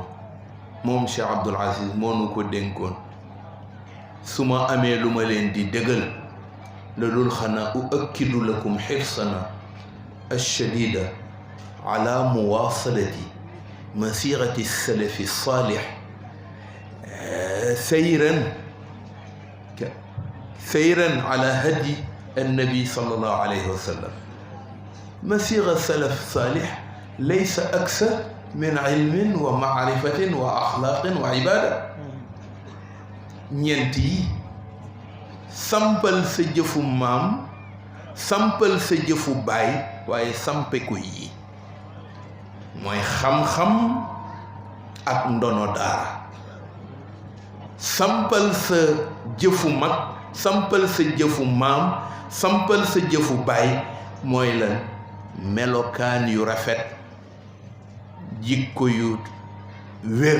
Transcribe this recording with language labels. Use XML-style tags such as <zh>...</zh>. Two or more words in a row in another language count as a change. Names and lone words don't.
<wo>moom Cheikh Abdoul Aziz moo nu ko dénkoon su ma amee lu ma leen di dëgal la dul xanaa</wo> <ar>أؤكد لكم حرصنا الشديد على مواصلة مسيرة السلف الصالح سيرا على هدي النبي صلى الله عليه وسلم. مسيرة السلف الصالح ليس أكثر من علم ومعرفة وأخلاق وعبادة.</ar> <wo>ñeenti sampal sa jëfu maam sampal sa jëfu baay waaye sampe ko yi mooy xam-xam ak ndono daara. sampal sa jëfu mag sampal sa jëfu maam sampal sa jëfu baay mooy lan melokaan yu rafet jikko yu wér.</wo>